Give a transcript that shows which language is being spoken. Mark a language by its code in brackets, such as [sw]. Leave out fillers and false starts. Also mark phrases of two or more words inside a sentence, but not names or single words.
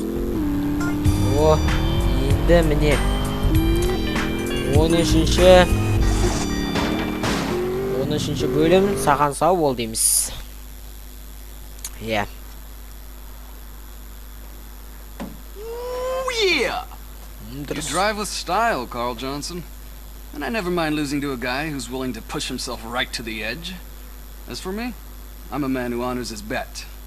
[kk] Енді міне 13-ші бөлім саған сау бол дейміз. [en] Yeah, You drive with style, Carl Johnson. And I never mind losing to a guy who's willing to push himself right to the edge. As for me, I'm a man who honors his bet.